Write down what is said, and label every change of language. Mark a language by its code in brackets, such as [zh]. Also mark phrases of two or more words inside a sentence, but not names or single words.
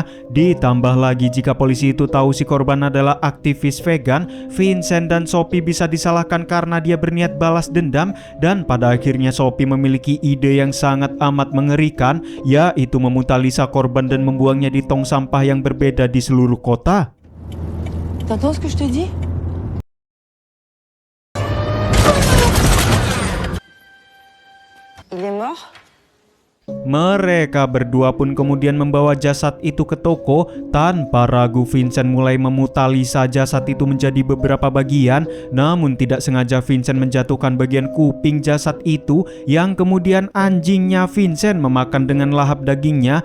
[id] Ditambah lagi jika polisi itu tahu si korban adalah aktivis vegan, Vincent dan Sophie bisa disalahkan karena dia berniat balas dendam. Dan pada akhirnya Sophie memiliki ide yang sangat amat mengerikan, yaitu memutalisa korban dan membuangnya di tong sampah yang berbeda di seluruh kota. [fr] T'entends ce que je te dis? Il est mort? [id] Mereka berdua pun kemudian membawa jasad itu ke toko. Tanpa ragu Vincent mulai memutalisa jasad itu menjadi beberapa bagian. Namun tidak sengaja Vincent menjatuhkan bagian kuping jasad itu, yang kemudian anjingnya Vincent memakan dengan lahap dagingnya.